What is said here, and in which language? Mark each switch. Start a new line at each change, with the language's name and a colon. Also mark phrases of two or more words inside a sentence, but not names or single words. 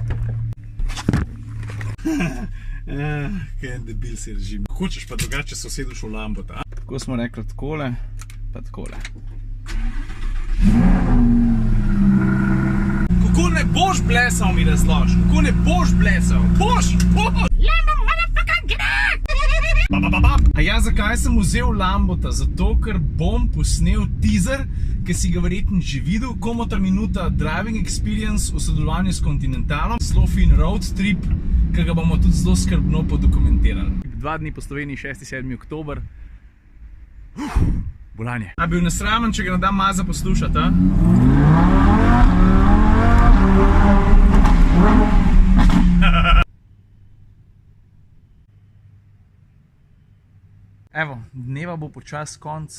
Slovenian: Kaj en debil si režim. Hočeš pa drugače se usedeš v Lambo, ta? Tako smo rekli takole, pa takole. Kako ne boš blesal, mi razloži? Kako ne boš blesal? Boš!
English: Lambo, motherfucker, get out!
Slovenian: A ja, zakaj sem vzel Lambota? Zato, ker bom posnel teaser, ki si ga verjetno že videl, Komotar minuta
English: driving experience
Slovenian: v sodelovanju s Continentalom, zelo fin
English: road trip,
Slovenian: ki ga bomo tudi zelo skrbno podokumentirali. 2 dni po Sloveniji, 6.7. oktober. Bolanje. A bil nesramen, če ga ne dam Maza poslušati, a? Evo, dneva bo počas konc.